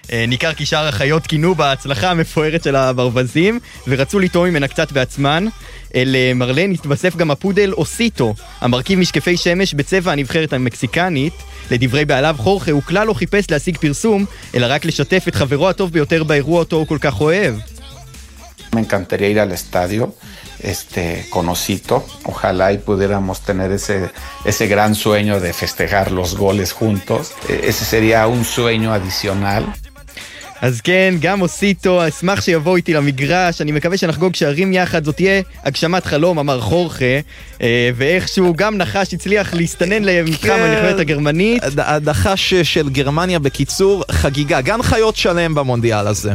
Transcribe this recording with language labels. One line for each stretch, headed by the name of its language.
Hebrew: ניכר כי שאר החיות כינו בהצלחה המפוארת של הברווזים, ורצו לטעום ממנה קצת בעצמן. למרלן התווסף גם הפודל אוסיטו, המרכיב משקפי שמש בצבע הנבחרת המקסיקנית. לדברי בעליו חורכה, הוא כלל לא חיפש להשיג פרסום, אלא רק לשתף את חברו הטוב ביותר באירוע אותו הוא כל כך אוהב.
Spanish: Me encantaría ir al estadio con Osito. Ojalá y pudiéramos tener ese gran sueño de festejar los goles juntos. Ese sería un sueño adicional.
Hebrew: אז כן, גם אוסיטו, אשמח שיבוא איתי למגרש, אני מקווה שנחגוג שערים יחד, זאת תהיה הגשמת חלום, אמר חורכה, ואיכשהו גם נחש הצליח להסתנן למתחם הנבחרת הגרמנית. הנחש של גרמניה בקיצור, חגיגה, גם חיות שלם במונדיאל הזה.